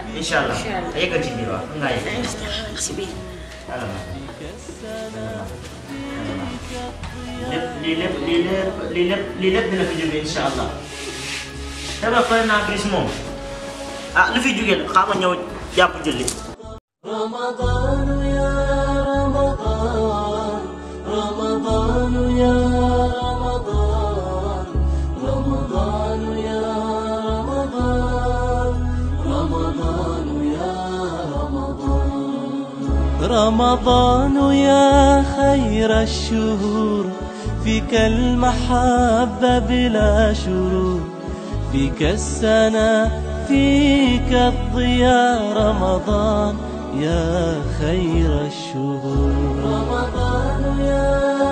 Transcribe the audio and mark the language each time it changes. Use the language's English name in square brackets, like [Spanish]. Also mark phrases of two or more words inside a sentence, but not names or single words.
[Arabic] إن شاء الله [Wolof] yeggal ci biir waaw ngaa yegg si biir lii lépp dina fi jóge [Arabic] إن شاء الله [Wolof] te ba coronavirus moom lu fi jóge la xaama ñëw jàpp julli [Arabic] رمضان يا رمضان رمضان يا رمضان رمضان يا رمضان رمضان يا رمضان رمضان يا خير الشهور فيك المحبة بلا شرور فيك السنة فيك الضياء رمضان يا خير الشهور رمضان يا